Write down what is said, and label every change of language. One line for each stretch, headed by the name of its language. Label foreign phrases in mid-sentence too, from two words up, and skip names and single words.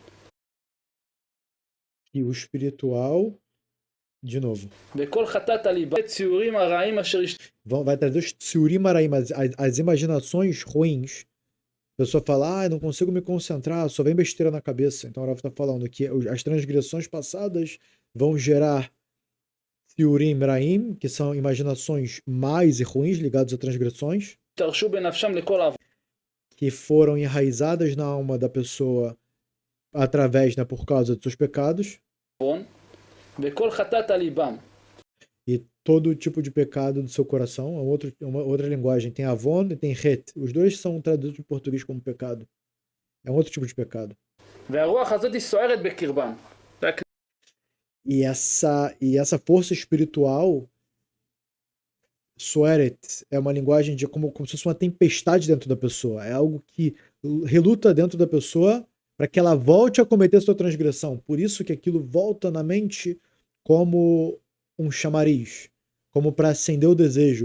Portuguese: E o espiritual, de novo.
Hebrew: בכל חטאת הליבה, ציורים הרעים אשר
Portuguese: Vai trazer os
Hebrew: ציורים הרעים,
Portuguese: as imaginações ruins. A pessoa fala, eu não consigo me concentrar, só vem besteira na cabeça. Então o Rav está falando que as transgressões passadas vão gerar
Hebrew: ציורים הרעים,
Portuguese: que são imaginações más e ruins ligadas a transgressões,
Hebrew: השתרשו בנפשם לכל עוון.
Portuguese: que foram enraizadas na alma da pessoa através, né, por causa dos seus pecados.
Hebrew: בכל חטאת הליבם.
Portuguese: E todo tipo de pecado do seu coração. Uma outra linguagem. Tem avon e tem het. Os dois são traduzidos em português como pecado. É um outro tipo de pecado.
Hebrew: והרוח הזאת סוערת בקרבם.
Portuguese: E essa força espiritual, Sueret, é uma linguagem de como se fosse uma tempestade dentro da pessoa. É algo que reluta dentro da pessoa para que ela volte a cometer sua transgressão. Por isso que aquilo volta na mente como um chamariz, como para acender o desejo.